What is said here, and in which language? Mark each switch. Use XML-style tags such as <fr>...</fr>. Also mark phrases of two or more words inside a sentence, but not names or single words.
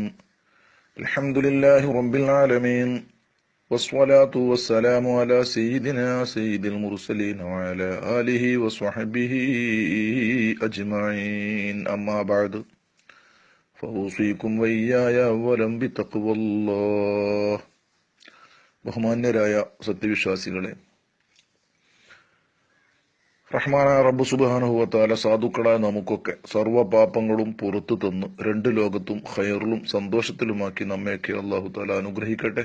<ar>الحمد لله رب العالمين، والصلاة والسلام على سيدنا سيد المرسلين وعلى آله وصحبه أجمعين. أما بعد فأوصيكم وإياي أولا بتقوى الله.</ar> <ml>ബഹുമാന്യരായ സത്യവിശ്വാസികളെ, റഹ്മാനായ റബ്ബ്</ml> <ar>سبحانه وتعالى</ar> <ml>സാധുക്കളായ നമുക്കൊക്കെ സർവ്വ പാപങ്ങളും പുറത്തു തന്ന് രണ്ട് ലോകത്തും ഖൈറിലും സന്തോഷത്തിലുമാക്കി നമ്മയൊക്കെ</ml> <ar>الله تعالى</ar> <ml>അനുഗ്രഹിക്കട്ടെ.</ml>